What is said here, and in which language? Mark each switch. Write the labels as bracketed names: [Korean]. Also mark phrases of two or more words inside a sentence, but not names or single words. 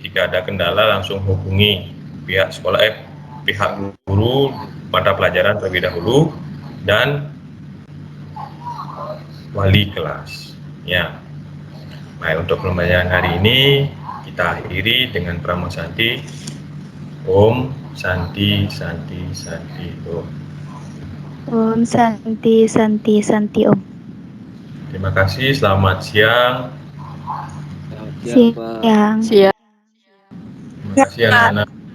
[Indonesian] Jika ada kendala langsung hubungi pihak sekolah, pihak guru mata pelajaran terlebih dahulu dan wali kelas. Ya. Baik, untuk pembelajaran hari ini kita akhiri dengan Prama Santi. [Sanskrit] ॐ शान्ति शान्ति शान्ति ॐ. ॐ शान्ति शान्ति शान्ति ॐ. [Indonesian] Terima kasih, selamat siang. Siang. Terima kasih anak-anak.